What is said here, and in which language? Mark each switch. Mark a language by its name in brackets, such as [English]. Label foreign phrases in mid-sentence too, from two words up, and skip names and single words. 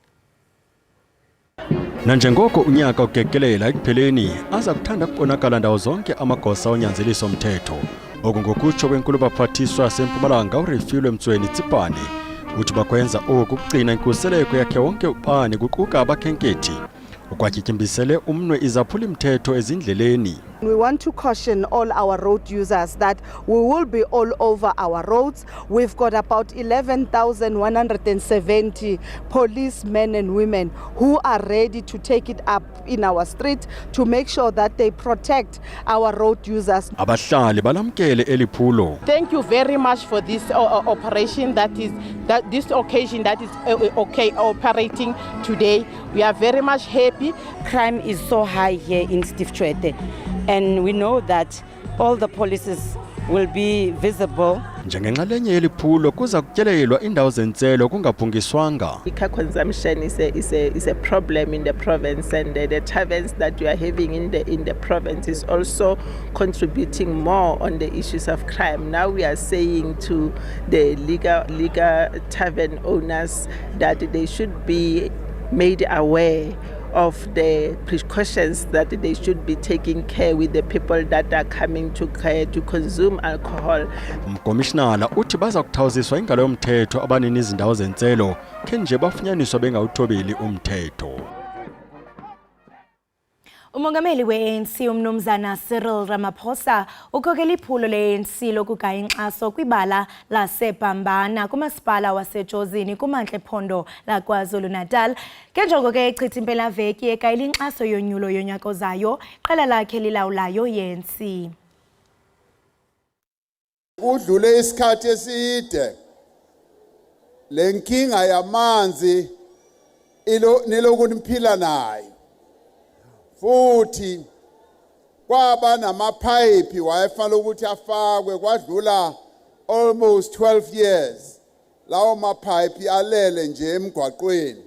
[Xhosa] Nanjengoko unyaka ugekelela ekupheleni aza kuthanda kubonakala ndawo zonke amagosa onyanzeliso mthetho okungokutsho kwenkulu baphathiswa yaseMpumalanga uRefilwe Mchweni Tsipane uthi bakwenza oku kugcina inkuseleko yakhe wonke ubani kuquka abakhenkethi ukwatyityembisele umnwe izaphula mthetho ezindleleni. [English] We want to caution all our road users that we will be all over our roads. We've got about 11,170 policemen and women who are ready to take it up in our street to make sure that they protect our road users. [Xhosa] Abahlali balamkele eliphulo. [English] Thank you very much for this operation this occasion that is operating today. We are very much happy. Crime is so high here in Steve Tshwete. And we know that all the policies will be visible. [Xhosa] Njengenxalenye yeliphulo kuza kutyelelwa indawo zentselo kungaphungiswanga. [English] Liquor consumption is a problem in the province, and the taverns that we are having in the province is also contributing more on the issues of crime. Now we are saying to the legal tavern owners that they should be made aware of the precautions that they should be taking care with the people that are coming to consume alcohol. [Xhosa] Umkomishinala uthi baza kuthawuziswa ingalo yomthetho abanini izindawo zentselo kenje bafunyaniswa bengawuthobeli umthetho. Umongameli we-ANC umnumzana Cyril Ramaphosa ukhokela iphulo le-ANC lokugaya inkxaso kwibala laseBhambana kumasipala wasejozini kumantla ephondo laKwaZulu-Natal. Ngenjongo ke echitha impelaveki egayela inkxaso yonyulo yonyaka ozayo, qela lakhe lilawulayo i-ANC. [Zulu] Kudlule isikhathi eside lenkinga yamanzi niloku niphila nayo. Futhi kwaba namapipe wayefanele ukuthi afakwe kwadlula [English] almost 12 years [Zulu] lawo mapipe alele nje emgwaqweni.